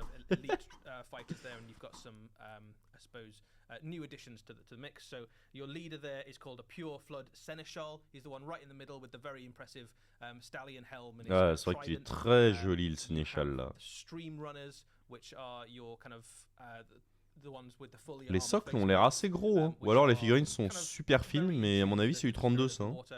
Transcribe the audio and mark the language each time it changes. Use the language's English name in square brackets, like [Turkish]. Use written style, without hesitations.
[English] elite fighters there, and you've got some, I suppose, new additions to the mix. So your leader there is called a Pure Flood Seneschal. He's the one right in the middle with the very impressive stallion helm. And [French] Ouais, c'est vrai qu'il est très joli le sénéchal là. [English] Stream runners, which are your kind of the ones with the fully [French] Les socles ont l'air assez gros, hein. Ou alors les figurines sont super fines, mais à mon avis c'est du 32 ça. Hein.